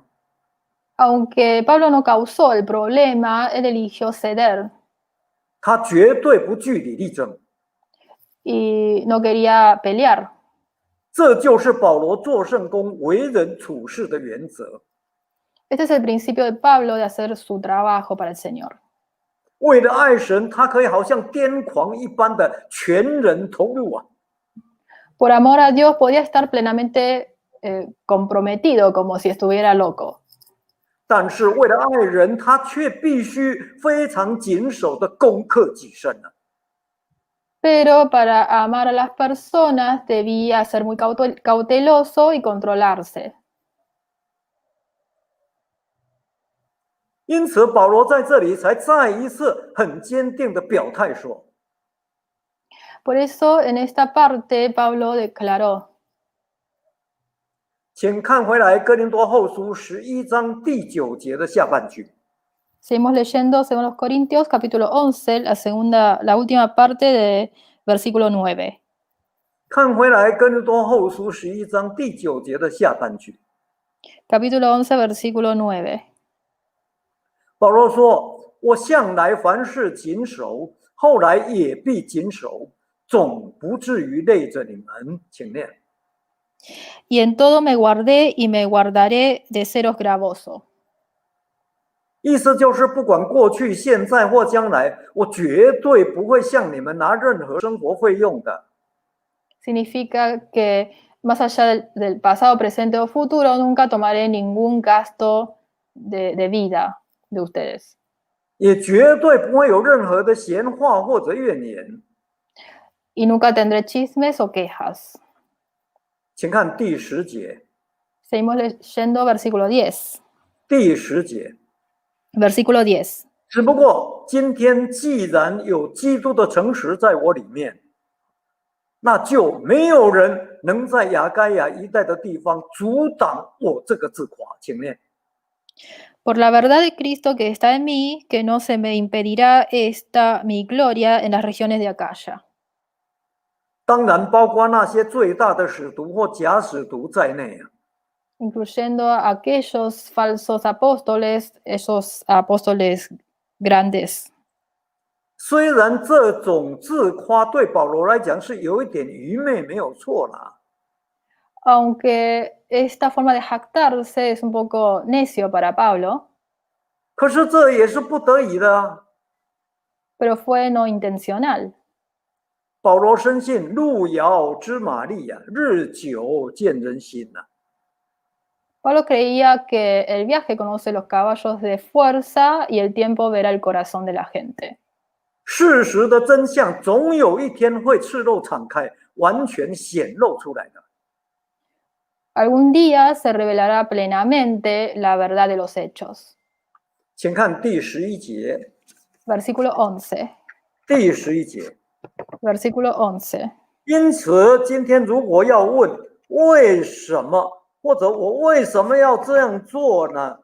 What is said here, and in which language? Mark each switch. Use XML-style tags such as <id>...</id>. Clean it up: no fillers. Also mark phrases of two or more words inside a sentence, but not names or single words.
<es>aunque Pablo no causó el problema, él eligió ceder</es> <zh>他绝对不据理力争。</zh> <es>y no quería pelear.</es> <zh>这就是保罗做圣工为人处事的原则。</zh> <es>Este es el principio de Pablo de hacer su trabajo para el Señor.</es> <zh>为了爱神，他可以好像癫狂一般的全人投入啊。</zh> <es>Por amor a Dios podía estar plenamente comprometido, como si estuviera loco.</es> <zh>但是为了爱人，他却必须非常谨守的攻克己身啊。</zh> <es>Pero para amar a las personas debía ser muy cauteloso y controlarse.</es> <zh>因此，保罗在这里才再一次很坚定的表态说</zh> <es>Por eso, en esta parte, Pablo declaró,</es> <zh>请看回来哥林多后书11章第9节的下半句。</zh> <es>seguimos leyendo 2 Corintios, capítulo 11, la última parte de versículo 9.</es> <zh>看回来哥林多后书11章第9节的下半句。</zh> <es>Capítulo 11, versículo 9.</es> <zh>保罗说：“我向来凡事谨守，后来也必谨守，总不至于累着你们。” 请念。</zh> <es>Y en todo me guardé y me guardaré de seros gravoso.</es> <zh>意思就是，不管过去、现在或将来，我绝对不会向你们拿任何生活费用的。</zh> <es>Significa que más allá del pasado, presente o futuro, nunca tomaré ningún gasto de vida de ustedes.</es> <zh>也绝对不会有任何的闲话或者怨言。</zh> <es>Y nunca tendré chismes o quejas.</es> <zh>请看第10节。</zh> <es>Seguimos leyendo versículo 10.</es> <zh>第10节。</zh> <es>Versículo 10.</es> <zh>只不过今天既然有基督的诚实在我里面，那就没有人能在亚该亚一带的地方阻挡我这个自夸。请念。</zh> <es>Por la verdad de Cristo que está en mí, que no se me impedirá esta mi gloria en las regiones de Acaya.</es> <zh>当然包括那些最大的使徒或假使徒在内啊。</zh> <es>Incluyendo a aquellos falsos apóstoles, esos apóstoles grandes.</es> <zh>虽然这种自夸对保罗来讲是有一点愚昧，没有错啦。</zh> <es>Aunque esta forma de jactarse es un poco necio para Pablo,</es> <zh>可是这也是不得已的啊。</zh> <es>pero fue no intencional.</es> <zh>保罗深信路遥知马力啊，日久见人心呐。</zh> <es>Pablo creía que el viaje conoce los caballos de fuerza y el tiempo verá el corazón de la gente.</es> <zh>事实的真相总有一天会赤露敞开，完全显露出来的。</zh> <es>Algún día se revelará plenamente la verdad de los hechos.</es> <zh>请看第11节。</zh> <es>Versículo 11.</es> <zh>第11节。</zh> <es>Versículo 11.</es> <zh>因此，今天如果要问为什么，或者我为什么要这样做呢？</zh>